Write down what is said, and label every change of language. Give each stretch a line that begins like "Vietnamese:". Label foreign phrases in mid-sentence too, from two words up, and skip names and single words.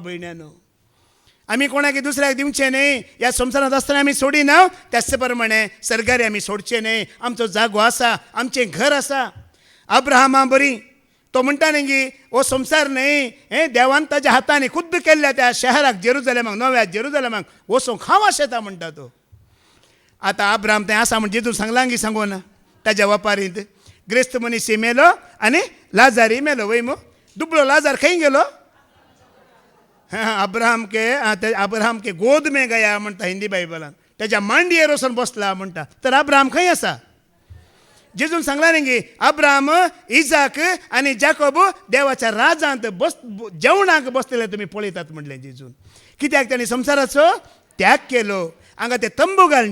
Konkani: भयणानो आमी कोणाक दुसऱ्याक दिवचें न्हय ह्या संवसारांत आसतना आमी सोडिना त्याच प्रमाणे सरकारी आमी सोडचें न्हय आमचो जागो आसा आमचें घर आसा अब्राहमा बरी तो म्हणटा न्ही की हो संवसार न्हय हे देवान ताच्या हातांनी खुद्द केल्ल्या त्या शहराक जेरुजलेमाक नव्या जेरुजलेमाक वचोंक हांव आशेता म्हणटा तो आतां अब्राहम तें आसा म्हण जेजून सांगलां की सांगो ना ताच्या वापारींत ग्रेस्त मनीस मेलो आनी लाजारी मेलो वय मो दुबळो लाजार खंय गेलो
Hindi: अब्राहम के गोद में गया
Konkani: म्हणटा हिंदी बायबलान त्याच्या मांडयेर वचून बसला म्हणटा तर अब्राहम खंय आसा जेजून सांगला न्ही की अब्राहम इजाक आनी जाकोब देवाच्या राजांत जेवणाक बसलेले तुमी पळयतात म्हणलें जेजून कित्याक तांणी संवसाराचो त्याग केलो हांगा ते तंबू घालून